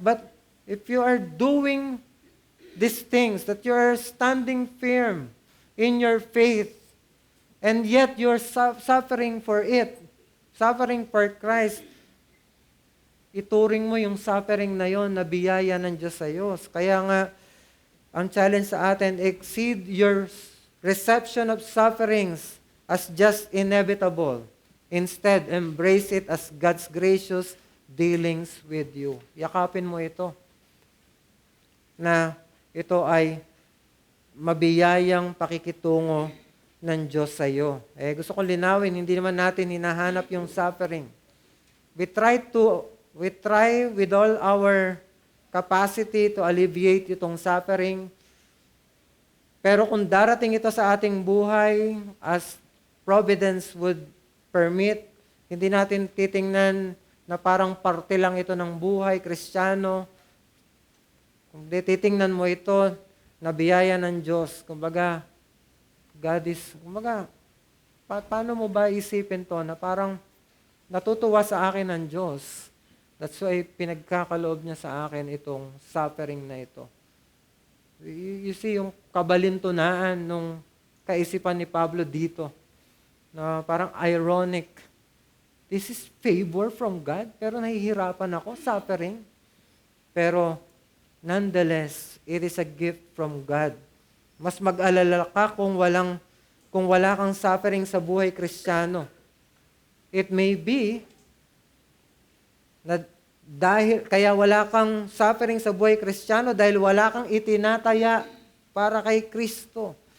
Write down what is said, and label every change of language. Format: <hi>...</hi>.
<en>But if you are doing these things, that you are standing firm in your faith, and yet you're suffering for it, suffering for Christ,</en> <tl>ituring mo yung suffering na yon na biyaya ng Diyos sa iyo. Kaya nga, ang</tl> <en>challenge</en> <tl>sa atin,</tl> <en>exceed your reception of sufferings as just inevitable. Instead, embrace it as God's gracious dealings with you.</en> <tl>Yakapin mo ito. Na ito ay mabiyayang pakikitungo ng Diyos sa iyo. Gusto kong linawin, hindi naman natin hinahanap yung suffering.</tl> <en>We try with all our capacity to alleviate</en> <tl>itong</tl> <en>suffering.</en> <tl>Pero kung darating ito sa ating buhay,</tl> <en>as providence would permit,</en> <tl>hindi natin titingnan na parang parte lang ito ng buhay, Kristiyano. Kung titingnan mo ito na biyaya ng Diyos, kumbaga,</tl> <en>God is,</en> <tl>kumaga, paano mo ba isipin to na parang natutuwa sa akin ng Diyos?</tl> <en>That's why</en> <tl>pinagkakaloob niya sa akin itong suffering na ito.</tl> <en>You see</en> <tl>yung kabalintunaan nung kaisipan ni Pablo dito na parang ironic.</tl> <en>This is favor from God,</en> <tl>pero nahihirapan ako,</tl> <en>suffering. Pero nonetheless, it is a gift from God.</en> <tl>Mas mag-alala ka kung wala kang suffering sa buhay Kristiyano.</tl> <en>It may be</en> <tl>na kaya wala kang suffering sa buhay Kristiyano dahil wala kang itinataya para kay Kristo.</tl>